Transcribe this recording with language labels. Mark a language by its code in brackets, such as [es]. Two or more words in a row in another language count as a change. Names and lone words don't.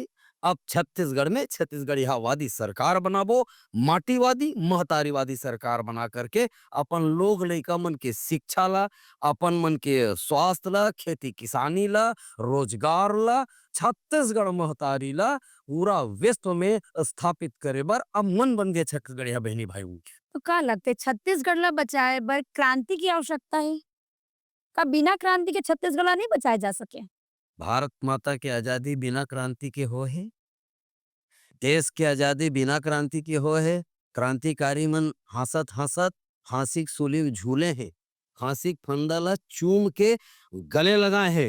[hne] अब छत्तीसगढ़ में छत्तीसगढ़ियावादी सरकार बनाबो, माटीवादी महतारीवादी सरकार बना करके अपन लोग लइका मन के शिक्षा ला, अपन मन के स्वास्थ्य ला, खेती किसानी ला, रोजगार ला, छत्तीसगढ़ महतारी ला पूरा विश्व में स्थापित करे बर अब मन बन गए छत्तीसगढ़िया बहनी भाई उनके। तो का लगते छत्तीसगढ़ ला बचाए बर क्रांति की आवश्यकता है? का बिना क्रांति के छत्तीसगढ़ ला नहीं बचाया जा सके? भारत माता के आजादी बिना क्रांति के हो है, देश के आजादी बिना क्रांति के हो है। क्रांतिकारी मन हंसत हंसत फांसी के सूली में झूले हैं, फांसी के फंदा ला चूम के गले लगाए हैं।